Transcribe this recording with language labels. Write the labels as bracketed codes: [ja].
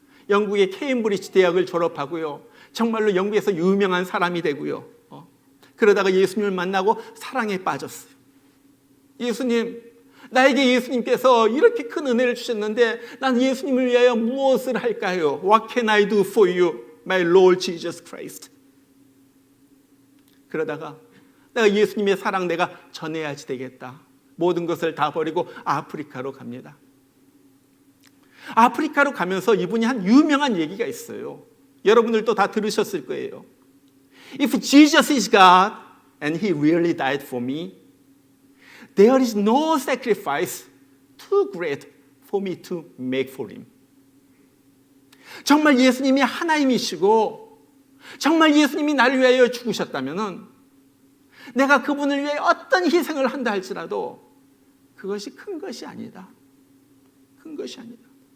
[ko] 영국의 케임브리지 대학을 졸업하고요. 정말로 영국에서 유명한 사람이 되고요. 그러다가 예수님을 만나고 사랑에 빠졌어요. 예수님, 나에게 예수님께서 이렇게 큰 은혜를 주셨는데 난 예수님을 위하여 무엇을 할까요? [en] What can I do for you, my Lord Jesus Christ? [ko] 그러다가 내가 예수님의 사랑 내가 전해야지 되겠다. 모든 것을 다 버리고 아프리카로 갑니다. 아프리카로 가면서 이분이 한 유명한 얘기가 있어요. 여러분들도 다 들으셨을 거예요. [en] If Jesus is God and He really died for me, there is no sacrifice too great for me to make for Him. [ko] 정말 예수님이 하나님이시고 정말 예수님이 나를 위하여 죽으셨다면 내가 그분을 위해 어떤 희생을 한다 할지라도 그것이 큰 것이 아니다. 큰 것이 아니다.